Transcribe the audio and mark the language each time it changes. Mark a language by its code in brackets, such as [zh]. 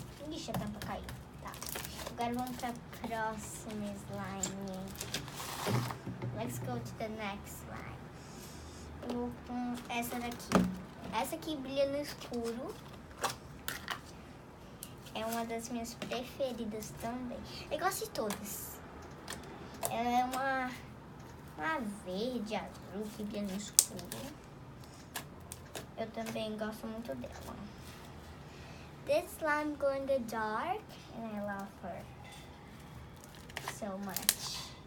[pt] Ixi, a tampa caiu. Tá. Agora vamos para a próxima slime. [en] Let's go to the next slime. [pt] Eu vou com essa daqui. Essa aqui brilha no escuro. É uma das minhas preferidas também. Eu gosto de todas. Ela é uma verde, azul, que brilha no escuro. Eu também gosto muito dela. [en] This slime go in the dark and I love her so much.